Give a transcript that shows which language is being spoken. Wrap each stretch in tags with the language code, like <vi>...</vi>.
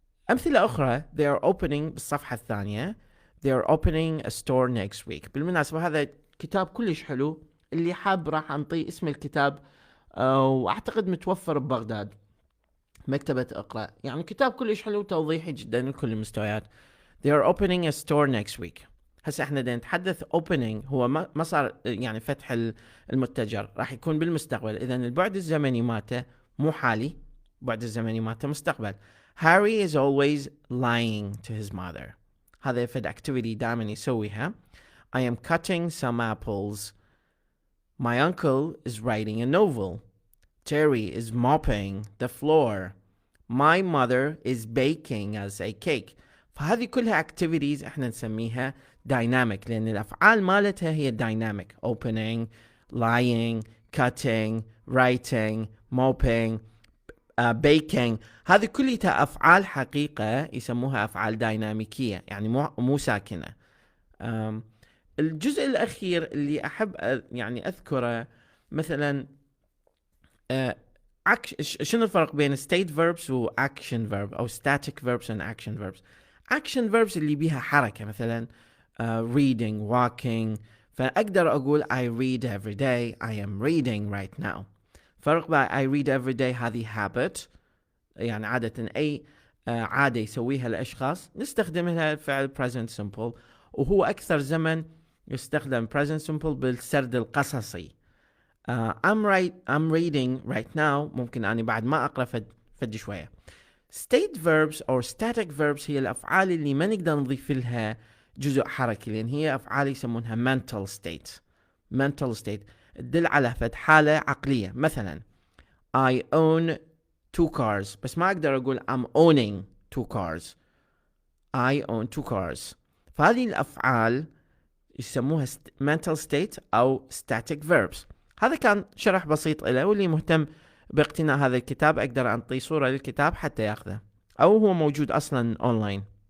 <ar>امثله اخرى:</ar> <en>they are opening</en> <ar>بالصفحه الثانيه</ar> <en>they are opening a store next week.</en> <ar>بالمناسبه هذا كتاب كلش حلو، اللي حاب راح انطيه اسم الكتاب، واعتقد متوفر ببغداد، مكتبة اقرأ. يعني كتاب كلش حلو توضيحي جدا لكل المستويات.</ar> <en>they are opening a store next week.</en> <ar>هسه احنا دا نتحدث opening هو ما صار يعني فتح المتجر، راح يكون بالمستقبل. اذا البعد الزمني ماته مو حالي، بعد الزمني ماته مستقبل.</ar> <en>Harry is always lying to his mother.</en> <ar>هذا فد activity دائما يسويها.</ar> <en>I am cutting some apples. My uncle is writing a novel. Terry is mopping the floor. My mother is baking us a cake.</en> <ar>فهذه كلها</ar> <en>activities</en> <ar>احنا نسميها</ar> <en>dynamic،</en> <ar>لأن الأفعال مالتها هي</ar> <en>dynamic: opening, lying, cutting, writing, mopping, baking.</en> <ar>هذه كلها أفعال حقيقة يسموها أفعال ديناميكية، يعني مو ساكنة. الجزء الأخير اللي أحب يعني أذكره مثلا شنو الفرق بين state verbs و action verb أو static verbs and action verbs.</ar> <en>action verbs</en> <ar>اللي بيها حركة، مثلا</ar> <en>reading, walking.</en> <ar>فأقدر أقول</ar> <en>I read every day. I am reading right now.</en> <ar>فرق بين</ar> <en>I read every day</en> <ar>هذه habit، يعني عادة أي عادة يسويها الأشخاص نستخدمها فعل</ar> <en>present simple،</en> <ar>وهو أكثر زمن يستخدم present simple بالسرد القصصي.</ar> <en>I'm reading right now</en> <ar>ممكن أنا بعد ما أقرأ فد شوية. state verbs or static verbs هي الأفعال اللي ما نقدر نضيف لها جزء حركي، لأن هي أفعال يسمونها mental state تدل على فد حالة عقلية.</ar> <en>مثلا I own 2 cars،</en> <ar>بس ما أقدر أقول</ar> <en>I'm owning 2 cars. I own 2 cars.</en> <ar>فهذه الأفعال يسموها mental state أو static verbs. هذا كان شرح بسيط له، واللي مهتم باقتناء هذا الكتاب أقدر أعطيه صورة للكتاب حتى يأخذه، أو هو موجود أصلا أونلاين.</ar>